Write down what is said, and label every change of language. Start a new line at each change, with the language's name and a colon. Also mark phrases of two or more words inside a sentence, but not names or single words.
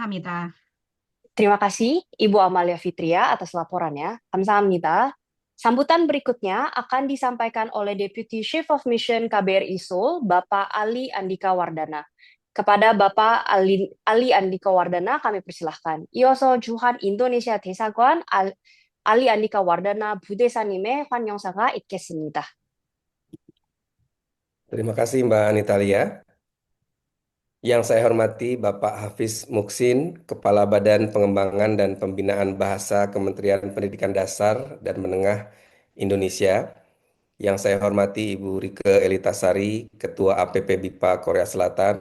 Indonesian: Kamsahamnida. Terima kasih Ibu Amalia Fitria atas laporannya. Kamsahamnida. Sambutan berikutnya akan disampaikan oleh
English: Deputy Chief of Mission
Indonesian: KBRI Seoul, Bapak Ali Andika Wardana. Kepada Bapak Ali Andika Wardana kami persilahkan.
Korean: 이어서 주한 인도네시아 대사관 Ali Andika Wardana 부대사님의 환영사가 있겠습니다.
Indonesian: Terima kasih Mbak Anitalia. Yang saya hormati Bapak Hafiz Muksin, Kepala Badan Pengembangan dan Pembinaan Bahasa Kementerian Pendidikan Dasar dan Menengah Indonesia. Yang saya hormati Ibu Rike Elitasari, Ketua APP BIPA Korea Selatan.